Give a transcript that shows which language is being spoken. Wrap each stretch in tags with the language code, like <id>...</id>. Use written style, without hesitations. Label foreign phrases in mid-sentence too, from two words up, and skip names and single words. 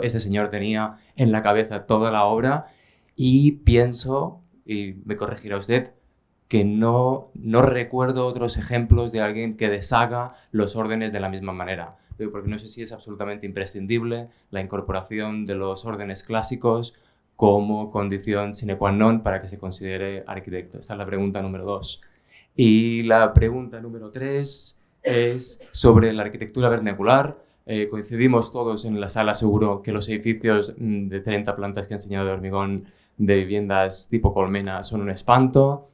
<es>Este señor tenía en la cabeza toda la obra y pienso, y me corregirá usted, que no recuerdo otros ejemplos de alguien que deshaga los órdenes de la misma manera. Porque no sé si es absolutamente imprescindible la incorporación de los órdenes clásicos como condición</es> <la>sine qua non</la> <es>para que se considere arquitecto. Esta es la pregunta número 2. Y la pregunta número 3 es sobre la arquitectura vernacular. Coincidimos todos en la sala, seguro, que los edificios de 30 plantas que he enseñado de hormigón de viviendas tipo colmena son un espanto.</es>